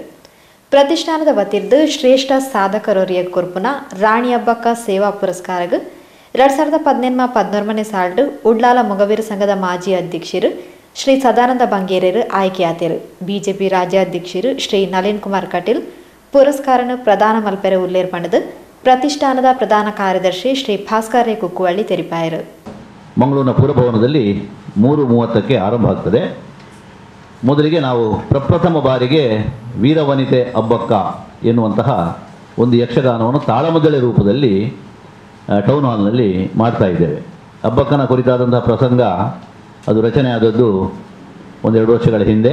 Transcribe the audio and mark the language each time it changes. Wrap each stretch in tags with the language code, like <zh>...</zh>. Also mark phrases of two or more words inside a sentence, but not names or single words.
<tcy>ಪ್ರತಿಷ್ಠಾನದ ವತಿರ್ದು ಶ್ರೇಷ್ಠ ಸಾಧಕರೋರಿಯ ಕೊರ್ಪುನ ರಾಣಿ ಹಬ್ಬಕ್ಕ ಸೇವಾ ಪುರಸ್ಕಾರಗ 2018 ಸಾಲ್ಡು ಉಡ್ಲಾಲ ಮೊಗವೀರ ಸಂಘದ ಮಾಜಿ ಅಧ್ಯಕ್ಷರು ಶ್ರೀ ಸದಾನಂದ ಬಂಗೇರರು ಆಯ್ಕೆಯಾದರು. ಬಿಜೆಪಿ ರಾಜ್ಯಾಧ್ಯಕ್ಷರು ಶ್ರೀ ನಳಿನ್ ಕುಮಾರ್ ಕಟೀಲ್ ಪುರಸ್ಕಾರನು ಪ್ರದಾನ ಮಲ್ಪೆರೆ ಉಲ್ಲೇರ್ಪಣದು ಪ್ರತಿಷ್ಠಾನದ ಪ್ರಧಾನ ಕಾರ್ಯದರ್ಶಿ ಶ್ರೀ ಭಾಸ್ಕರ್ ರೈ ಕುಕ್ಕುವಳ್ಳಿ ತೆರಿಪಾಯರು.</tcy> <kn>ಮಂಗಳೂರಿನ ಪುರಭವನದಲ್ಲಿ 3:30ಕ್ಕೆ ಆರಂಭ ಆಗ್ತದೆ. ಮೊದಲಿಗೆ ನಾವು ಪ್ರಪ್ರಥಮ ಬಾರಿಗೆ ವೀರವನಿತೆ ಹಬ್ಬಕ್ಕ ಎನ್ನುವಂತಹ ಒಂದು ಯಕ್ಷಗಾನವನ್ನು ತಾಳಮದ್ದಳೆ ರೂಪದಲ್ಲಿ ಟೌನ್ ಹಾಲ್ನಲ್ಲಿ ಮಾಡ್ತಾ ಇದ್ದೇವೆ. ಹಬ್ಬಕ್ಕನ ಕುರಿತಾದಂತಹ ಪ್ರಸಂಗ ಅದು ರಚನೆ ಆದದ್ದು 1-2 ವರ್ಷಗಳ ಹಿಂದೆ.</kn>